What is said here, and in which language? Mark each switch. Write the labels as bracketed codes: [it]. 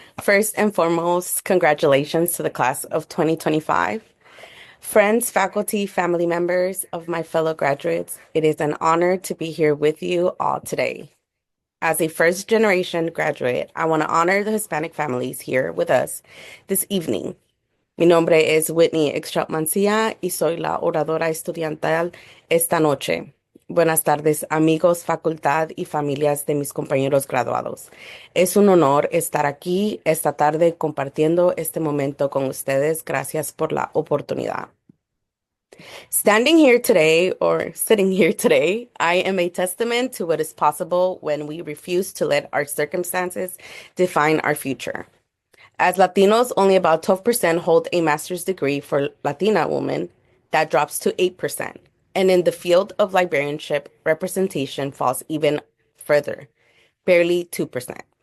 [en] First and foremost, congratulations to the class of 2025. Friends, faculty, family members of my fellow graduates, it is an honor to be here with you all today. As a first-generation graduate, I want to honor the Hispanic families here with us this evening. [es] Mi nombre es Whitney Extrop Mancia y soy la oradora estudiantil esta noche. Buenas tardes, amigos, facultad y familias de mis compañeros graduados. Es un honor estar aquí esta tarde compartiendo este momento con ustedes. Gracias por la oportunidad. [en] Standing here today, or sitting here today, I am a testament to what is possible when we refuse to let our circumstances define our future. As Latinos, only about 12% hold a master's degree for Latina women. That drops to 8%. And in the field of librarianship, representation falls even further, barely 2%.